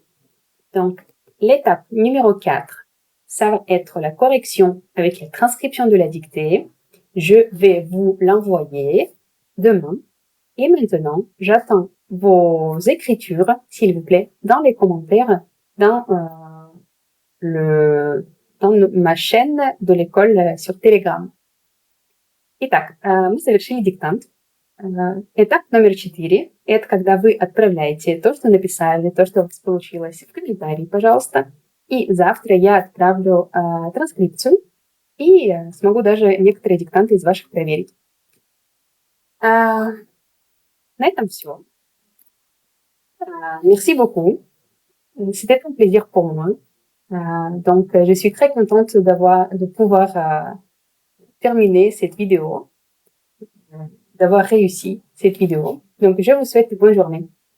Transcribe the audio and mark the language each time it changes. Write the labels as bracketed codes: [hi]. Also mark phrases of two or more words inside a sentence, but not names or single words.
[fr] Donc, l'étape numéro 4, ça va être la correction avec la transcription de la dictée. Je vais vous l'envoyer demain. Et maintenant, j'attends vos écritures, s'il vous plaît, dans les commentaires, dans ma chaîne de l'école sur Telegram. [ru] Итак, мы завершили диктант. Этап номер 4 – это когда вы отправляете то, что написали, то, что у вас получилось, в комментарии, пожалуйста. И завтра я отправлю транскрипцию и смогу даже некоторые диктанты из ваших проверить. На этом все. [fr] Merci beaucoup. C'était un plaisir pour moi. Donc, je suis très contente de pouvoir terminer cette vidéo, d'avoir réussi cette vidéo. Donc, je vous souhaite une bonne journée.